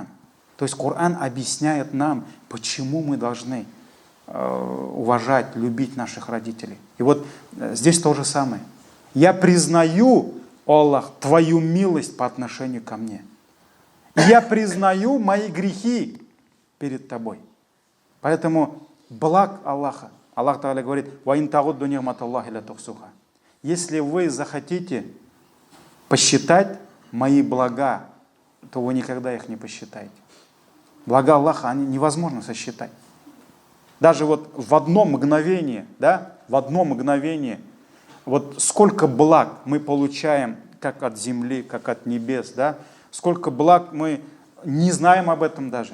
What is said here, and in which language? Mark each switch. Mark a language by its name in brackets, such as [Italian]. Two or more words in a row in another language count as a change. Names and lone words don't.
[Russian] То есть Коран объясняет нам, почему мы должны уважать, любить наших родителей. И вот здесь то же самое. Я признаю, о Аллах, Твою милость по отношению ко мне. Я признаю мои грехи перед Тобой. Поэтому благ Аллаха. Аллах Тааля говорит: [Arabic] «وإن تعدوا نعمة الله لا تحصوها». [Russian] Если вы захотите посчитать мои блага, то вы никогда их не посчитаете. Блага Аллаха, они невозможно сосчитать. Даже вот в одно мгновение, да, вот сколько благ мы получаем как от земли, как от небес, да, сколько благ мы не знаем об этом даже.